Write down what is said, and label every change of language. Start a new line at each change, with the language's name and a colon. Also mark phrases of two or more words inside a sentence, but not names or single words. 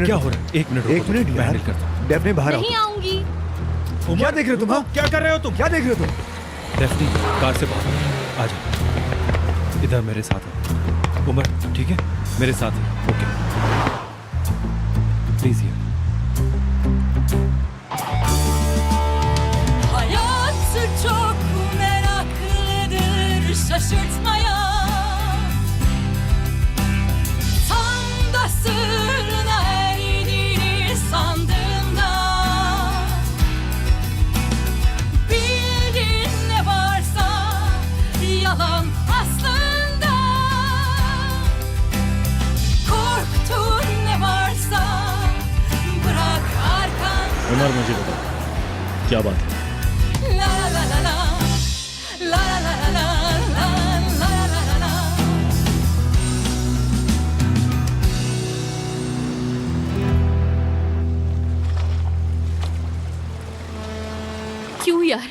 Hindi: क्या हो रहा है? एक मिनट यार। हैंडल करता हूं। डेफने बाहर आओ। नहीं आऊंगी। क्या देख रहे हो तुम? क्या कर रहे हो तुम? क्या देख रहे हो तुम? डेफनी, कार से बाहर आ जाओ, इधर मेरे साथ है। उमर, ठीक है, मेरे साथ है। ओके, प्लीज ये।
Turkish: Hayatı çok meraklıdır şaşırtmaya. Tam da sırrına erdiğini sandığımda, bildiğin ne varsa yalan aslında. Korktuğun ne varsa bırak arkan.
Hindi: उमर, मुझे बता, क्या बात है? La la la la la la la la la la la la la. क्यों यार?